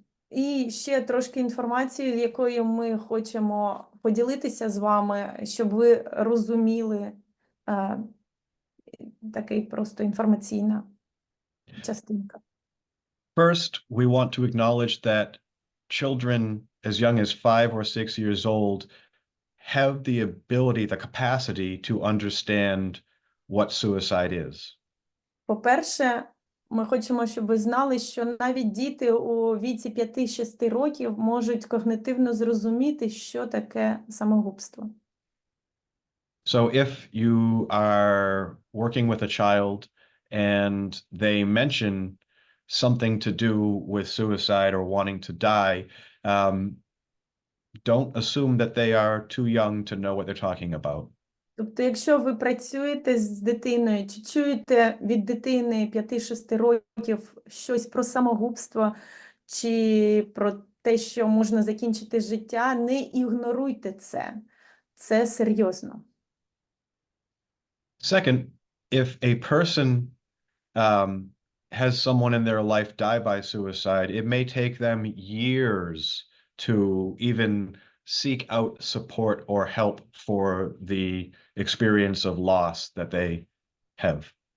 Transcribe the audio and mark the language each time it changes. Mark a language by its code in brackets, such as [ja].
[uk] І ще трошки інформації, якою ми хочемо поділитися з вами, щоб ви розуміли такий просто інформаційна частинка. [en] First, we want to acknowledge that children as young as 5 or 6 years old have the ability, the capacity to understand what suicide is. [uk] По-перше, ми хочемо, щоб ви знали, що навіть діти у віці 5-6 років можуть когнитивно зрозуміти, що таке самогубство. [en] So if you are working with a child and they mention something to do with suicide or wanting to die, don't assume that they are too young to know what they're talking about. [uk] Тобто, якщо ви працюєте з дитиною, чи чуєте від дитини 5-6 років щось про самогубство, чи про те, що можна закінчити життя, не ігноруйте це. Це серйозно. [en] Second, if a person has someone in their life die by suicide, it may take them years to even seek out support or help for the experience of loss that they have.